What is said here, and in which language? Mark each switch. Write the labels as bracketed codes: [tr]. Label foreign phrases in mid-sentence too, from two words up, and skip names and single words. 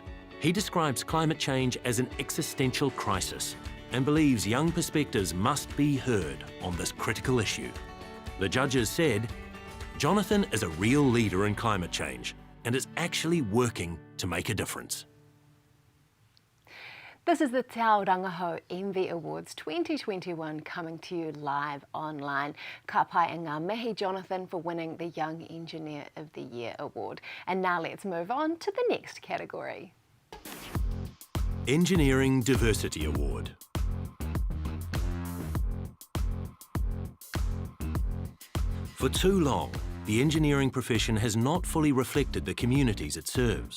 [en] He describes climate change as an existential crisis and believes young perspectives must be heard on this critical issue. The judges said, Jonathan is a real leader in climate change and is actually working to make a difference. This is the Te Ao Rangahau ENVI Awards 2021 coming to you live online. [mi] Ka pai e ngā mihi, [en] Jonathan, for winning the Young Engineer of the Year award. And now let's move on to the next category. Engineering Diversity Award. For too long, the engineering profession has not fully reflected the communities it serves.